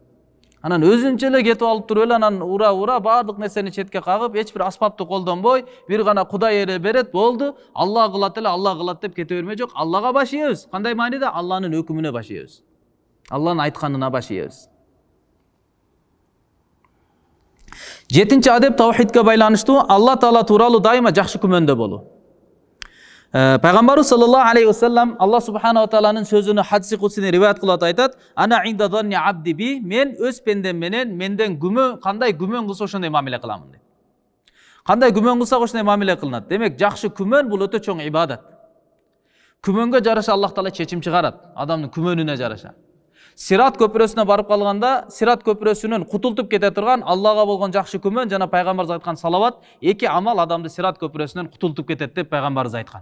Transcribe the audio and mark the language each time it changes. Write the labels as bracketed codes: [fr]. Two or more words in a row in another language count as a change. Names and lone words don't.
[ky] Анан өзүнчө эле кетип алып туруп эле анан ура баардык нерсени четке кагып, эч бир аспапты колдонбой, бир гана Кудай эле берет, болду, Алла кылат эле, Алла кылат деп кете берме жок. Аллага баш ийебиз. Кандай мааниде? Алланын өкүмүнө баш ийебиз. Алланын айтканына баш ийебиз. Жетинчи адеп таухидке байланыштуу, Алла Таала тууралуу дайыма жакшы күмөндө болуу. Пайгамбарыбыз [ar] صلى الله عليه وسلم [ky] Алла [ar] سبحانه وتعالى [ky] сөзүнө хадиси кудсини риваят кылып айтат: [ar] "أنا عند ظن عبدي بي", [ky] мен өз пендем менен менден кандай күмөн кылса ошондой мамиле кыламын дейт. Кандай күмөн кылсак ошондой мамиле кылынат. Демек, жакшы күмөн бул өтө чоң ибадат. Күмөнгө жараша Аллах Таала чечим чыгарат, адамдын күмөнүнө жараша. Сират көпүрөсүнө барып калганда, Сират көпүрөсүнөн кутултуп кете турган Аллага болгон жакшы күмөн жана пайгамбарыбыз айткан салават, эки амал адамды Сират көпүрөсүнөн кутултуп кетет деп пайгамбарыбыз айткан.